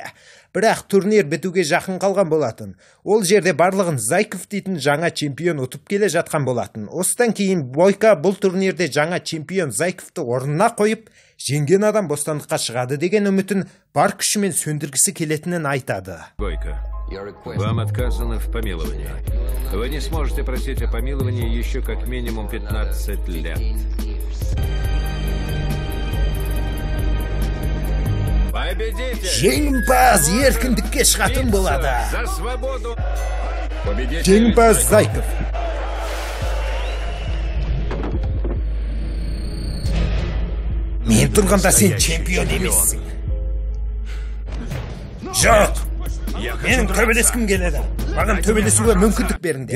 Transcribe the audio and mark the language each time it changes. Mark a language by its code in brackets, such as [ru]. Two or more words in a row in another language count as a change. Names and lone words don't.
[kk] Бірақ турнир бітуге жақын қалған болатын. Ол жерде барлығын Зайков дейтін жаңа чемпион ұтып келе жатқан болатын. Осыдан кейін Бойко бұл турнирде жаңа чемпион Зайковты орнына қойып, жеңген адам бостандыққа шығады деген үмітін бар күшімен сөндіргісі келетінін айтады. [ru] Бойко, вам отказано в помиловании. Вы не сможете просить о помиловании еще как минимум 15 лет. [kk] Жеңімпаз еркіндікке шығатын болады. [ru] За свободу. [kk] Жеңімпаз Зайков. Мен тұрғанда сен чемпион емессің. Жоқ. Менің төбелескім келеді. Маған төбелесуге мүмкіндік беріңдер.